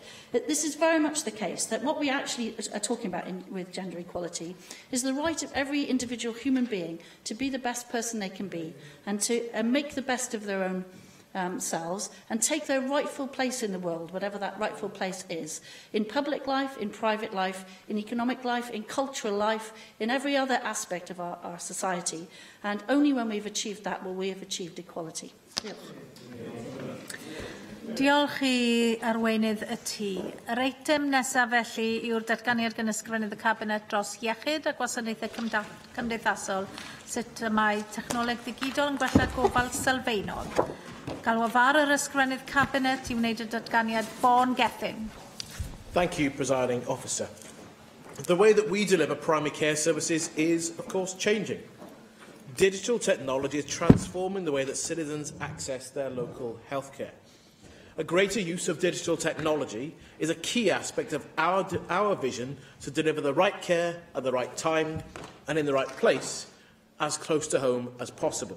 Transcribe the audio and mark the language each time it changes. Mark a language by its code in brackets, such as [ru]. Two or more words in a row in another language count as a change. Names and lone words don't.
[en] This is very much the case, that what we actually are talking about with gender equality is the right of every individual human being to be the best person they can be and to make the best of their own selves and take their rightful place in the world, whatever that rightful place is, in public life, in private life, in economic life, in cultural life, in every other aspect of our society. And only when we've achieved that will we have achieved equality. [cy] Diolch I arweinydd y tŷ. Yr eitem nesaf felly yw'r datganiad gan ysgrifennydd y Cabinet dros iechyd a gwasanaethau cymdeithasol, sut y mae technoleg ddigidol yn gwella gofal sylfaenol. Galwafar yr ysgrifennydd Cabinet I wneud y datganiad Bon Gethin. [en] Thank you, Presiding Officer. The way that we deliver primary care services is, of course, changing. Digital technology is transforming the way that citizens access their local healthcare. A greater use of digital technology is a key aspect of our vision to deliver the right care at the right time and in the right place, as close to home as possible.